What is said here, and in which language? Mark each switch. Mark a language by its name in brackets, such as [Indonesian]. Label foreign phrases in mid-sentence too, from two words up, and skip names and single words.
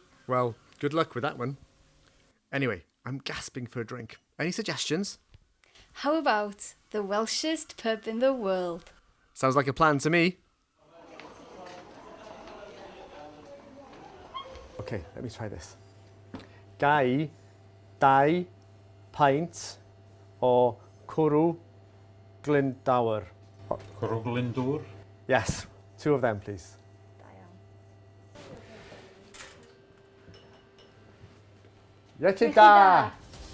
[English] Well, good luck with that one. Anyway, I'm gasping for a drink. Any suggestions? How about the Welshest pub in the world? Sounds like a plan to me. Okay, let me try this. [Welsh] Gai, dau, paint, o cwrw, Glyndawr. Cwrw Glyndŵr? [English] Yes, 2 of them, please. [Welsh] Iechyd da!